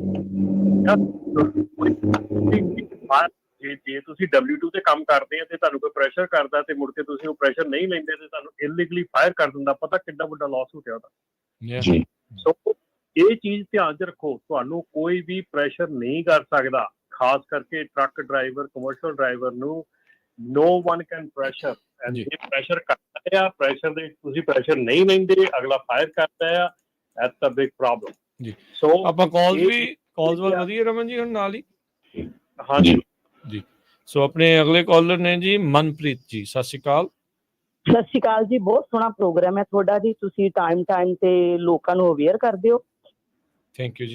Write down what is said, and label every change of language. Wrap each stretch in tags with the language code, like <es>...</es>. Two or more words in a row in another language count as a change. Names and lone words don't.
<pa>ਜੇ ਤੁਸੀਂ W2 ਤੇ ਕੰਮ ਕਰਦੇ ਆ ਤੇ ਤੁਹਾਨੂੰ ਕੋਈ ਪ੍ਰੈਸ਼ਰ ਕਰਦਾ ਤੇ ਮੁੜ ਕੇ ਤੁਸੀਂ ਉਹ ਪ੍ਰੈਸ਼ਰ ਨਹੀਂ ਲੈਂਦੇ ਤੇ ਤੁਹਾਨੂੰ</pa> <en>illegally fire</en> <pa>ਕਰ ਦਿੰਦਾ, ਪਤਾ ਕਿੱਡਾ ਵੱਡਾ ਲਾਸ ਹੋ ਗਿਆ ਉਹਦਾ। ਸੋ ਇਹ ਚੀਜ਼ ਧਿਆਨ 'ਚ ਰੱਖੋ, ਤੁਹਾਨੂੰ ਕੋਈ ਵੀ ਪ੍ਰੈਸ਼ਰ ਨਹੀਂ ਕਰ ਸਕਦਾ, ਖਾਸ ਕਰਕੇ</pa> <en>truck driver, commercial driver</en> <pa>ਨੂੰ</pa> <en>no one can pressure,</en> <pa>ਜੇ ਪ੍ਰੈਸ਼ਰ ਕਰਦਾ ਆ, ਪ੍ਰੈਸ਼ਰ ਦੇ ਤੁਸੀਂ ਪ੍ਰੈਸ਼ਰ ਨਹੀਂ ਲੈਂਦੇ, ਅਗਲਾ ਫਾਇਰ ਕਰਦਾ ਆ,</pa> <en>that's a big problem।</en> <pa>ਜੀ ਸੋ ਆਪਾਂ ਕਾਲਸ ਵੱਲ ਵਧੀਆ ਰਮਨ ਜੀ ਹੁਣ ਨਾਲ ਹੀ। ਹਾਂਜੀ ਜੀ ਸੋ ਆਪਣੇ ਅਗਲੇ ਕਾਲਰ ਨੇ ਜੀ ਮਨਪ੍ਰੀਤ ਜੀ, ਸਤਿ ਸ਼੍ਰੀ ਅਕਾਲ। ਸਤਿ ਸ਼੍ਰੀ ਅਕਾਲ ਜੀ, ਬਹੁਤ ਸੋਹਣਾ ਪ੍ਰੋਗਰਾਮ ਹੈ ਤੁਹਾਡਾ ਜੀ, ਤੁਸੀਂ ਟਾਈਮ ਤੇ ਲੋਕਾਂ ਨੂੰ ਅਵੇਅਰ ਕਰਦੇ ਹੋ।</pa> <en>thank you ਜੀ।</en>